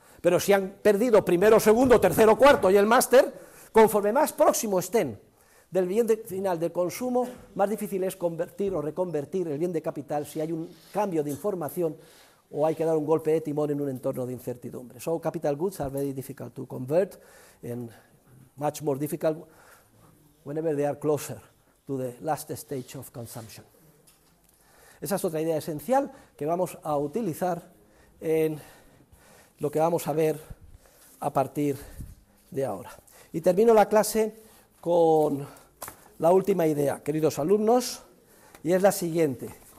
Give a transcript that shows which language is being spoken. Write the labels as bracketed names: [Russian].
[Spanish] Pero si han perdido primero, segundo, tercero, cuarto y el máster, conforme más próximo estén del bien final del consumo, más difícil es convertir o reconvertir el bien de capital si hay un cambio de información o hay que dar un golpe de timón en un entorno de incertidumbre. [English] So capital goods are very difficult to convert and much more difficult whenever they are closer to the last stage of consumption. [Spanish] Esa es otra idea esencial que vamos a utilizar en lo que vamos a ver a partir de ahora. Y termino la clase con la última idea, queridos alumnos, y es la siguiente.